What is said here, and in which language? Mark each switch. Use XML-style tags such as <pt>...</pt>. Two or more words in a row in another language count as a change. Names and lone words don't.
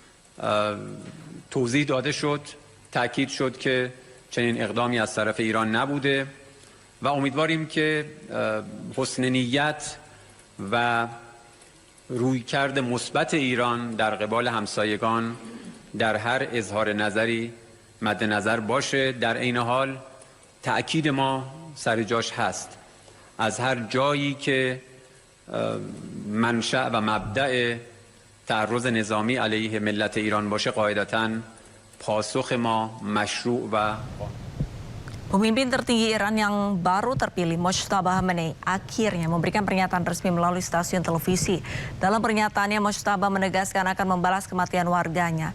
<fa>توضیح داده شد، تاکید شد که چنین اقدامی از طرف ایران نبوده و امیدواریم که حسن نیت و رویکرد مثبت ایران در قبال همسایگان در هر اظهار نظری مد نظر باشه. در عین حال تأکید ما سر جاش هست، از هر جایی که منشأ و مبدأ تعرض نظامی علیه ملت ایران باشه قاعدتاً پاسخ ما مشروع و</fa> <id>Pemimpin tertinggi Iran yang baru terpilih, Mojtaba Khamenei, akhirnya memberikan pernyataan resmi melalui stasiun televisi. Dalam pernyataannya, Mojtaba menegaskan akan membalas kematian warganya.</id>